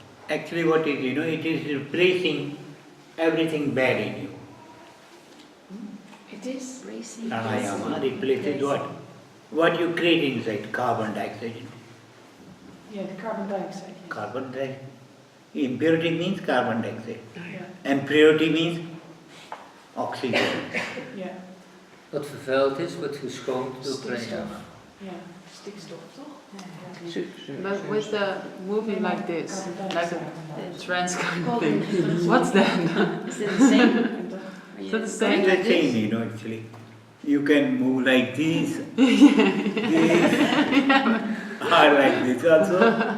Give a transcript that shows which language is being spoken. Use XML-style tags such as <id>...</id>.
<en>Actually what it is, it is replacing everything bad in you. It is racing. Pranayama replaces what? What you create inside, carbon dioxide. Yeah, the carbon dioxide. Yes. Carbon dioxide. Impurity means carbon dioxide. Yeah. And purity means oxygen. Yeah.</en> <nl>Wat vervuild is, wordt geschoond door pranayama. Yeah. Stikstof, toch?</nl> <en>But with the moving like this, like a trance kind of thing, what's that? Is it the same? Is that the same? It's the same, actually. You can move like this, this, or like this also.</en>